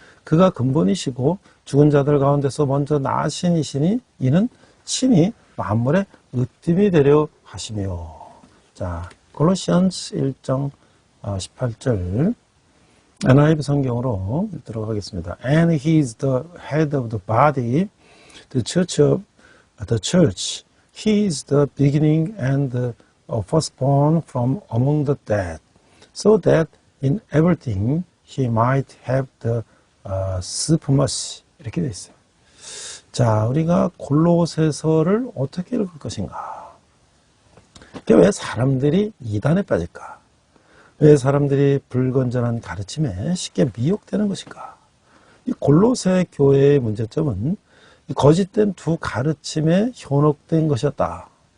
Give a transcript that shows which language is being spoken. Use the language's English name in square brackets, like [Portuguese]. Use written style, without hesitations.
[Korean] 그가 근본이시고 죽은 자들 가운데서 먼저 나신 이시니 이는 친히 만물의 으뜸이 되려 하시며. 자, 골로시안스 1장 18절 NIV 성경으로 읽도록 하겠습니다. [English] And he is the head of the body, the church of the church. He is the beginning and the firstborn from among the dead, so that in everything he might have the supremacy. [Korean] 이렇게 되어 있어요. 자, 우리가 골로새서를 어떻게 읽을 것인가? 왜 사람들이 이단에 빠질까? 왜 사람들이 불건전한 가르침에 쉽게 미혹되는 것인가? 이 골로새 교회의 문제점은 이 거짓된 두 가르침에 현혹된 것이었다.